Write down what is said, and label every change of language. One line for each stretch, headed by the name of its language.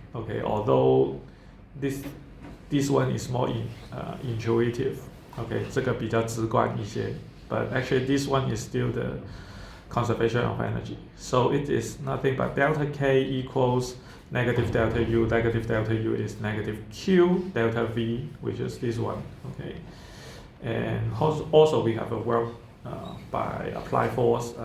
English: Okay, although this one is more intuitive.
Chinese: Okay, 这个比较直观一些.
English: But actually this one is still the conservation of energy. So it is nothing but delta K equals negative delta U. Negative delta U is negative Q delta V, which is this one. Okay, and also we have a work by apply force.